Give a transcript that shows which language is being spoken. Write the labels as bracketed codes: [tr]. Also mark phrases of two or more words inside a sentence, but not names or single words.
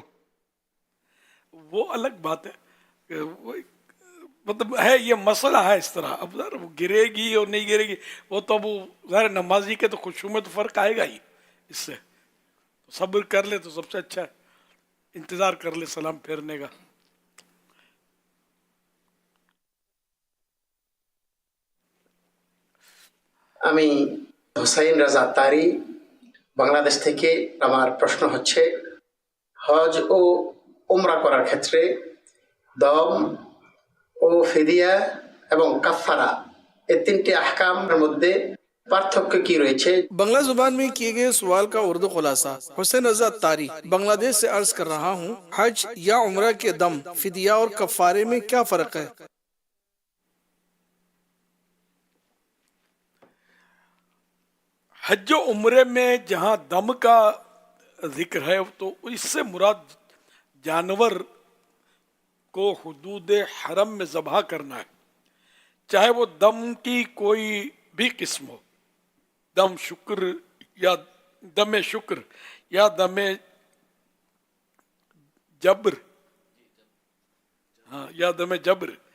[ur] وہ الگ بات ہے کہ وہ مطلب ہے، یہ مسئلہ ہے اس طرح. اب ذرا وہ گرے گی اور نہیں گرے گی، وہ تو اب ظاہر نمازی کے تو خوشو میں تو فرق آئے گا ہی. اس سے صبر کر لے تو سب سے اچھا ہے، انتظار کر لے سلام پھیرنے کا. [bn] আমি হুসাইন রাজা তারি বাংলাদেশ থেকে। আমার প্রশ্ন হচ্ছে, হজ ও উমরা করার ক্ষেত্রে দম ও ফিদিয়া এবং কাফারা এই তিনটি আহকামের মধ্যে পার্থক্য কি রয়েছে? [ur] بنگلہ زبان میں کیے گئے سوال کا اردو خلاصہ. حسین رضا تاری بنگلہ دیش سے عرض کر رہا ہوں، حج یا عمرہ کے دم، فدیہ اور کفارے میں کیا فرق ہے؟ حج و عمرے میں جہاں دم کا ذکر ہے تو اس سے مراد جانور کو حدود حرم میں ذبح کرنا ہے، چاہے وہ دم کی کوئی بھی قسم ہو، دم شکر یا دم شکر یا دم جبر، ہاں یا دم جبر.